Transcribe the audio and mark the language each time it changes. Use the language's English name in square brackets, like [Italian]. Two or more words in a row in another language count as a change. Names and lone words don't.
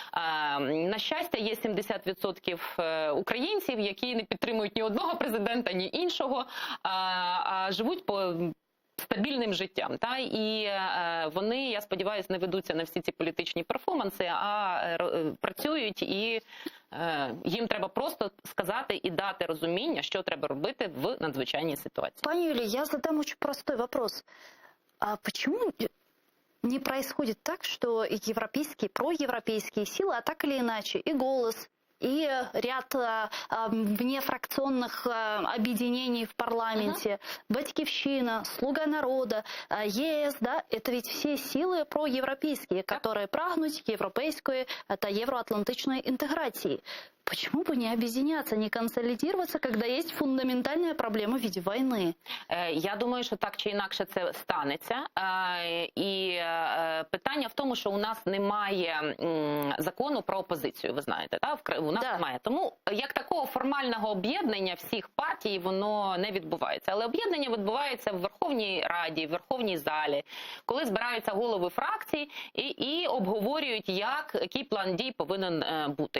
[Ukrainian] На щастя, є 70% українців, які не підтримують ні одного президента, ні іншого, а живуть по стабільним життям. І вони, я сподіваюся, не ведуться на всі ці політичні перформанси, а працюють, і їм треба просто сказати і дати розуміння, що треба робити в надзвичайній ситуації. [Russian] Пані Юлія, я задам очень простой вопрос. А почему не происходит так, что европейские, проевропейские силы, а так или иначе, и «Голос», и ряд внефракционных объединений в парламенте, «Батьківщина», «Слуга народа», ЕС, да, это ведь все силы проевропейские, которые прагнут к европейской, это евроатлантичной интеграции. Почему бы не объединяться, не консолидироваться, когда есть фундаментальная проблема в виде войны? [Ukrainian] Я думаю, що так чи інакше це станеться. І питання в тому, що у нас немає закону про опозицію, ви знаєте, у нас немає. Тому як такого формального об'єднання всіх партій, воно не відбувається. Але об'єднання відбувається в Верховній Раді, в Верховній залі, коли збираються голови фракцій і обговорюють, який план дій повинен бути.